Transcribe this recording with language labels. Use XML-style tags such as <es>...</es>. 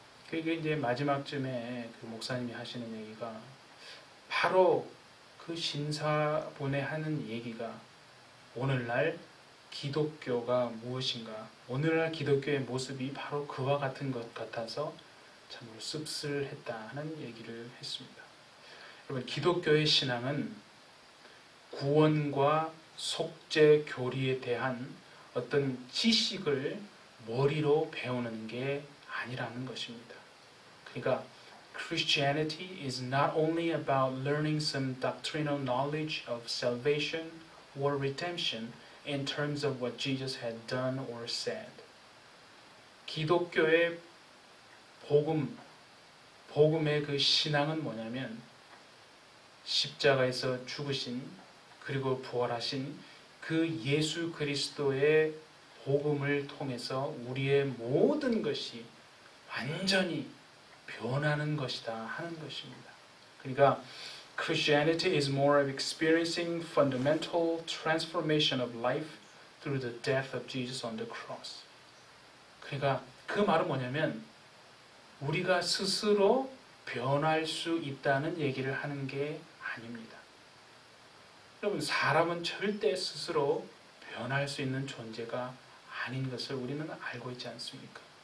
<ko>그게 이제 마지막쯤에 그 목사님이 하시는 얘기가 바로 그 신사분의 하는 얘기가 오늘날 기독교가 무엇인가, 오늘날 기독교의 모습이 바로 그와 같은 것 같아서 참으로 씁쓸했다는 얘기를 했습니다. 여러분, 기독교의 신앙은 구원과 속죄 교리에 대한 어떤 지식을 머리로 배우는 게 아니라는 것입니다. 그러니까</ko> <en>Christianity is not only about learning some doctrinal knowledge of salvation or redemption in terms of what Jesus had done or said.</en> <ko>기독교의 복음의 그 신앙은 뭐냐면 십자가에서 죽으신 그리고 부활하신 그 예수 그리스도의 복음을 통해서 우리의 모든 것이 완전히 변하는 것이다 하는 것입니다. 그러니까</ko> <en>Christianity is more of experiencing fundamental transformation of life through the death of Jesus on the cross.</en> <ko>그러니까 그 말은 뭐냐면 우리가 스스로 변할 수 있다는 얘기를 하는 게 아닙니다. 여러분, 사람은 절대 스스로 변할 수 있는 존재가 아닌 것을 우리는 알고 있지 않습니까?</ko>